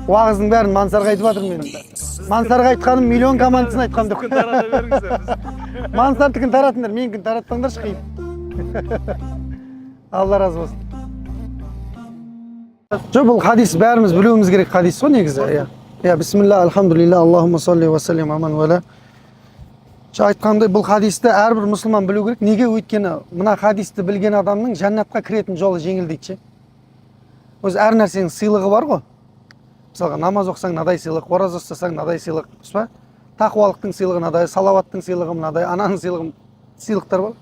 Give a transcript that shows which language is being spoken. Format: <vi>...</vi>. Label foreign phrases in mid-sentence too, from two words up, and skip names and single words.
<kk>Уағыздың бәрін Мансарға айтып жатыр мен. Мансарға айтқаным миллион командасын айтқам деп. Тарата беріңіздер. Мансардікін таратыңдар, менікін таратпаңдаршы қиын. Алла разы болсын. Жоқ, бұл хадис бәріміз білуіміз керек хадис қой негізі.</kk> <ar>بسم الله، الحمد لله, اللهم صل وسلم أمان ولى.</ar> <kk>Айтқандай бұл хадисті әрбір мұсылман білу керек. Неге? Өйткені мына хадисті білген адамның жәннатқа кіретін жолы жеңіл дейді ше. Өзі әр нәрсенің сыйлығы бар ғой. Мысалға намаз оқысаң мынадай сыйлық, ораза ұстасаң мынадай сыйлық, тақуалықтың сыйлығы мынадай, салауаттың сыйлығы мынадай, ананың сыйлықтар бар.</kk>